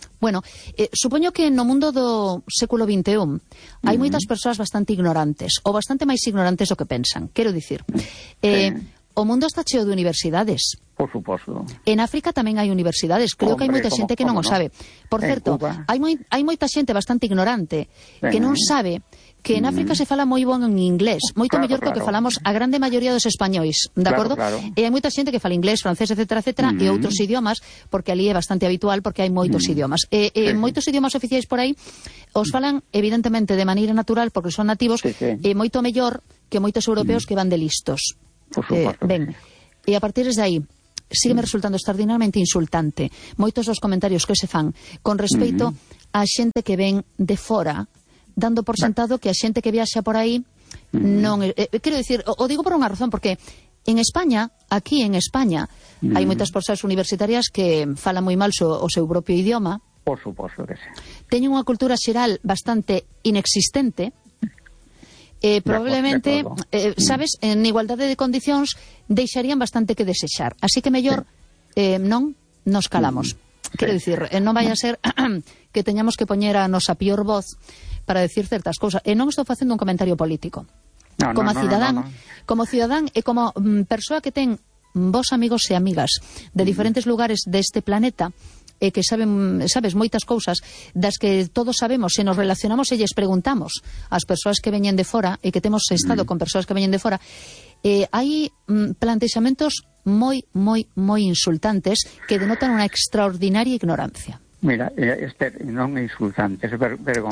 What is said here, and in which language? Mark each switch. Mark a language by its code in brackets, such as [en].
[gl] Bueno, supoño que no mundo do século XXI hai moitas persoas bastante ignorantes, ou bastante máis ignorantes do que pensan, quero dicir. O mundo está cheo de universidades, [es] Por supuesto. En África también hay universidades. Creo que hay mucha gente que no lo sabe. Por cierto, hay mucha gente bastante ignorante que no sabe que en África se [gl] fala [es] muy buen en inglés, muy claro, mejor que [gl] falamos [es] a grande mayoría de los españoles, ¿de acuerdo? Claro. Hay mucha gente que fala inglés, francés, etcétera, etcétera, y otros idiomas, porque allí es bastante habitual, porque hay muchos idiomas. Sí. Muchos idiomas oficiales por ahí os falan, evidentemente, de manera natural, porque son nativos, mucho mejor que muchos europeos que van de listos. Por supuesto. Y a partir de ahí, sigue resultando extraordinariamente insultante muchos los comentarios que se fan con respecto a gente que ven de fuera, dando por sentado que [gl] a xente que viaxa por aí non... quero dicir, o digo por unha razón, porque en España, aquí en España, hai moitas persoas universitarias que falan moi mal o seu propio idioma. Por suposto que sí. Teñen unha cultura xeral bastante inexistente. Probablemente, sabes, en igualdade de condicións, deixarían bastante que desexar. Así que mellor, non nos calamos. Quero dicir, non vai a ser que teñamos que poñer a nosa pior voz para decir ciertas cosas. [es] No estoy haciendo un comentario político. [gl] Como cidadán [es] y como persona que ten vos amigos y amigas de diferentes lugares de este planeta, [gl] que saben, sabes, moitas cousas das que todos sabemos, se nos relacionamos e lles preguntamos ás persoas que veñen de fora e que temos estado con persoas que veñen de fora, hai plantexamentos moi, moi, moi insultantes que denotan unha extraordinaria ignorancia. Mira, Esther, non é insultante, é vergonzoso.